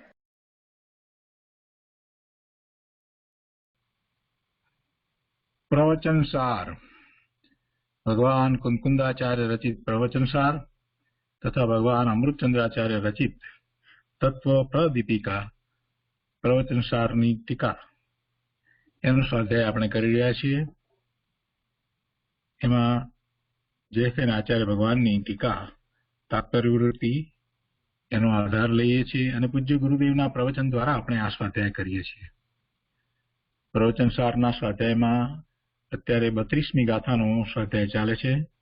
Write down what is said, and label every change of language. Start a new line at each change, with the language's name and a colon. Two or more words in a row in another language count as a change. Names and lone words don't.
Gujarati: પ્રવચન સાર ભગવાન કુંકુંદાચાર્ય રચિત પ્રવચન સાર તથા ભગવાન અમૃતચંદ્રાચાર્ય રચિત તત્વ પ્રદીપિકા પ્રવચન साરની ટીકા એનો સ્વાધ્યાય આપણે કરી રહ્યા છીએ। એમાં જે આચાર્ય ભગવાનની ટીકા તાત્પર્યવૃત્તિ એનો આધાર લઈએ છીએ અને પૂજ્ય ગુરુદેવના પ્રવચન દ્વારા આપણે આ સ્વાધ્યાય કરીએ છીએ। પ્રવચન સારના સ્વાધ્યાયમાં અત્યારે 32મી ગાથાનો સ્વાધ્યાય ચાલે છે।